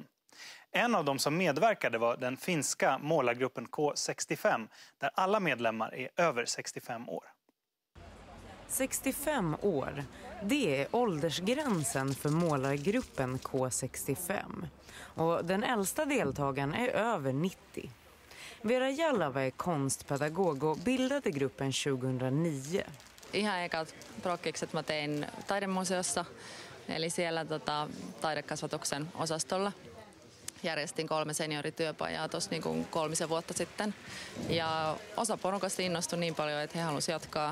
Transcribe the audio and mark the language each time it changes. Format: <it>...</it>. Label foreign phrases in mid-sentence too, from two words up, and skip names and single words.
<sv>En av dem som medverkade var den finska målargruppen K65, där alla medlemmar är över 65 år. 65 år, det är åldersgränsen för målargruppen K65. Och den äldsta deltagaren är över 90. Vera Jalava är konstpedagog och bildade gruppen 2009.</sv> <fi>Ihan ekat prokkikset mä tein taidemuseossa, eli siellä taidekasvatuksen osastolla. Järjestin 3 seniorityöpajaa tuossa niin 3 vuotta sitten. Ja osa porukasta innostui niin paljon, että he halusivat jatkaa.</fi>